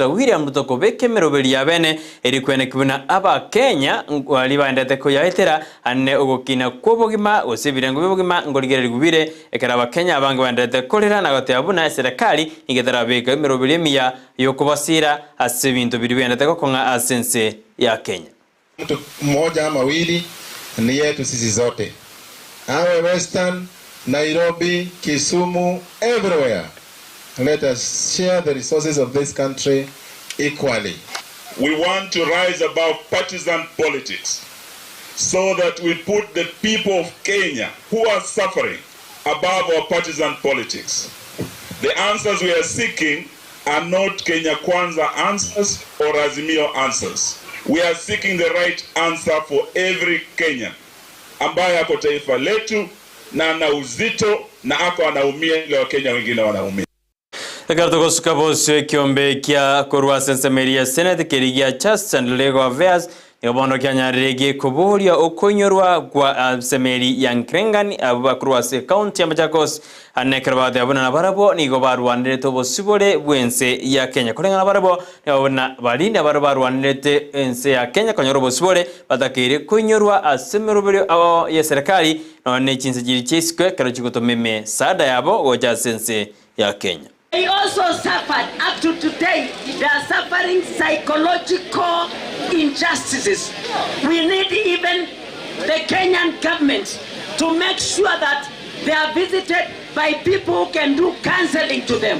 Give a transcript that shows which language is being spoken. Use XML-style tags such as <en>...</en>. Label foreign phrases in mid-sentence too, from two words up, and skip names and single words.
<guz>William Ruto beke merobeli ya bene erikwene kubuna aba Kenya wali bandete ko yaitera anne ogokina kwobogima osebirengo bibogima ngoligereri gubire ekaraba Kenya abange bandete kolera na gote abuna serikali ingedara beka merobeli emiya yokubasira asebintu biribendete ko konga asense ya Kenya</guz> <sw>mtu mmoja ama wawili ni yetu sisi zote awe Western, Nairobi, Kisumu, everywhere.</sw> <en>Let us share the resources of this country equally. We want to rise above partisan politics so that we put the people of Kenya who are suffering above our partisan politics. The answers we are seeking are not Kenya Kwanza answers or Azimio answers. We are seeking the right answer for every Kenyan</en> <sw>ambaye ako taifa letu na ana uzito na ako anaumia ile Wakenya wengine wanaumia.</sw> <guz>Ekarto kosuka bosyo kiombe kia korwa sensemeria Senate kerigia Chas and Lego Affairs yabono kyanyarege kubolia okonyorwa kwa semeri ya Nkrengani abakurwa se county ya Machakos anekrabade abona na barabo ni gobarwanire to bosibole bwense ya Kenya kulenga na barabo yabona balinde barwanire ense ya Kenya konyoro bosibole batakire konyorwa asemerobelio ya serikali none Chinsa jiri chesikwe karo chikoto meme sada yabo goja sense ya Kenya.</guz> <en>They also suffered up to today. They are suffering psychological injustices. We need even the Kenyan government to make sure that they are visited by people who can do counseling to them.</en>